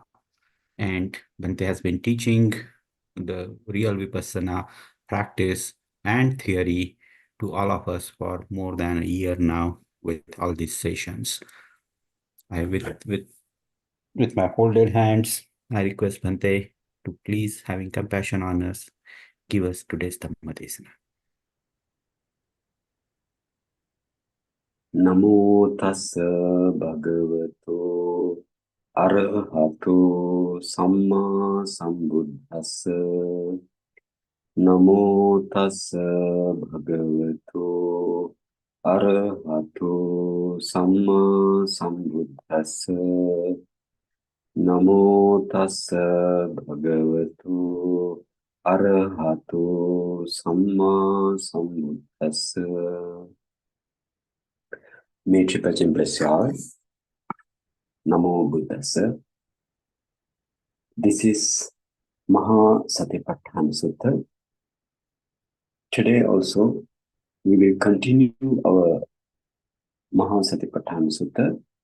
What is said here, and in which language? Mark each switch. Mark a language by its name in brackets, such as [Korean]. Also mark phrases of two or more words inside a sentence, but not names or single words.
[English] And Bhante has been teaching the real Vipassana practice and theory to all of us for more than a year now with all these sessions. With my folded hands, I request Bhante to please, having compassion on us, give us today's [Pali] Dhamma Desana. Namo tassa bhagavato arahato samma sambuddhassa. Namo tassa bhagavato arahato samma sambuddhassa. Namo tassa bhagavato arahato samma sambuddhassa. [English] May Triple Gem bless you all. [Pali] Namo Buddhassa. [English] This is Mahasatipatthana Sutta. Today also we will continue our Mahasatipatthana Sutta.